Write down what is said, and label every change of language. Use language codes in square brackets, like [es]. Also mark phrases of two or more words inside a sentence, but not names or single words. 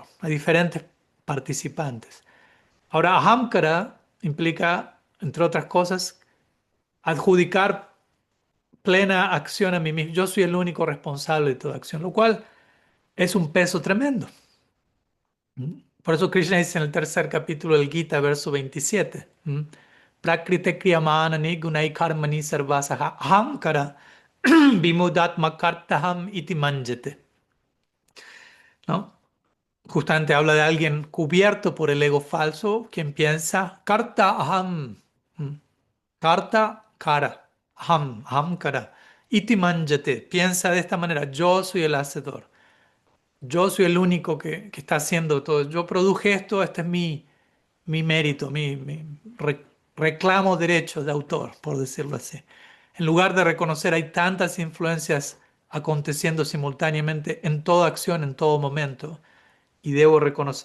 [es] Hay diferentes participantes. Ahora, ahamkara implica, entre otras cosas, adjudicar plena acción a mí mismo. Yo soy el único responsable de toda acción, lo cual es un peso tremendo. ¿Mm? Por eso Krishna dice en el tercer capítulo del Gita, verso 27, ¿mm? [sa] Prakrite kriyamanani gunai karmani sarvasaha ahamkara vimudatma kartaham iti manjete. [es] ¿No? Justamente habla de alguien cubierto por el ego falso, quien piensa, [sa] karta aham, ¿mm? Karta kara, aham kara, iti manjate, [es] piensa de esta manera, yo soy el hacedor. Yo soy el único que está haciendo todo. Yo produje esto, este es mi mérito, reclamo derechos de autor, por decirlo así. En lugar de reconocer hay tantas influencias aconteciendo simultáneamente en toda acción, en todo momento, y debo reconocer.